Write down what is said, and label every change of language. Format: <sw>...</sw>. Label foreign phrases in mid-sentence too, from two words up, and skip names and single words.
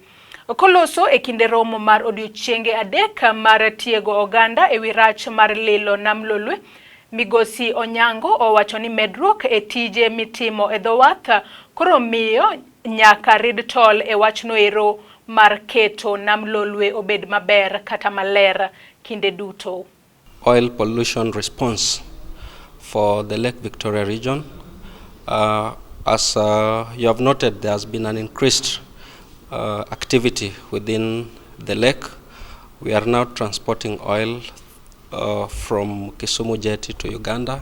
<luo>Koloso e kinde romo mar odiochienge adek mar tiego oganda e wirach mar lilo Nam Lolwe, Migosi Onyango owacho ni medruok e tije mitimo e dho wath koro miyo nyaka rid tol e wachno ero mar keto Nam Lolwe obed maber kata maler kinde duto.</luo> <en>Oil pollution response for the Lake Victoria region. As you have noted, there has been an increased activity within the lake. We are now transporting oil from Kisumu jetty to Uganda.</en>